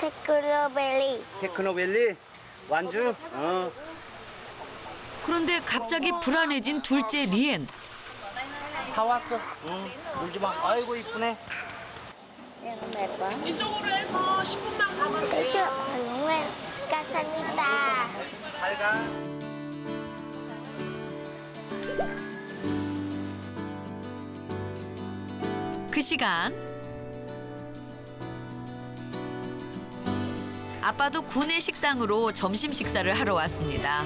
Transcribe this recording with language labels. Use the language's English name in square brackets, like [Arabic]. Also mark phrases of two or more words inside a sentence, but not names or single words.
[Korean] 테크노벨리. 테크노밸리 완주. 그런데 갑자기 불안해진 둘째 리엔. 다 왔어. 울지 마. 아이고 이쁘네. 이쪽으로 해서 10분만 가면 [Vietnamese] Tới chưa? Đúng rồi. Casamita. [Korean] 잘 가. 그 시간 아빠도 구내 식당으로 점심 식사를 하러 왔습니다.